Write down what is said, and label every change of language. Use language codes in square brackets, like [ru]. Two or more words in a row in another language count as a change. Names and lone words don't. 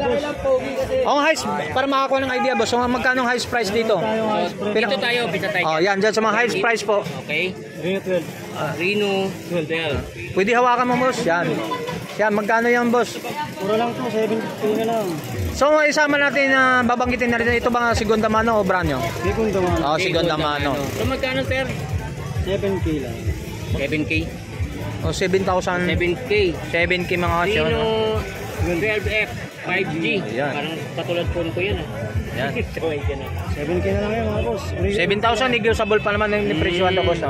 [tl] Ang highest, para makakuha ng idea boss, magkano ang [en] highest price [tl] dito? Dito tayo, bisa tayo. Yan, dyan sa mga [en] highest price [tl] po. Okay. Reno 12. Reno 12. Pwede hawakan mo boss, yan. Yan, magkano yan boss? Puro lang to, 70 na lang. So isama natin na babanggitin na rin, ito ba Segunda Mano o brand nyo? Segunda Mano. Segunda Mano. So magkano sir? 7K lang. 7K? 7,000. 7K. 7K mga kasyon. Reno 12F 5G. Yan. Parang katulad phone ko yan. Yan. 7K na lang yan mga boss. 7,000 negotiable pa naman yung presyo to boss.